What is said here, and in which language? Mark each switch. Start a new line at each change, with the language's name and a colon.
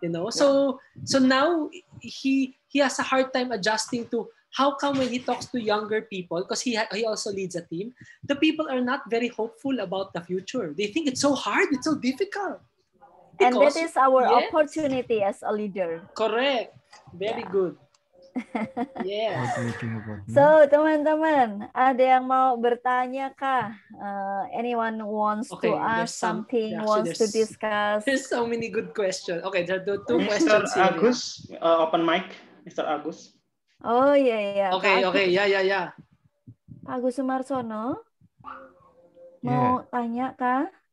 English: So now he has a hard time adjusting to how come when he talks to younger people, because he also leads a team, the people are not very hopeful about the future. They think it's so hard, it's so difficult. And that is our opportunity as a leader. Correct. Very good. Yes.
Indonesian: So teman-teman, ada yang mau bertanya kah?
English: Anyone wants to ask something, wants to discuss? There's so many good questions. Okay, there are two Mr. questions here. Agus, open mic. Mr. Agus.
Indonesian: Oh iya. Okay, ya. Pak Agus Sumarsono, mau tanya kah?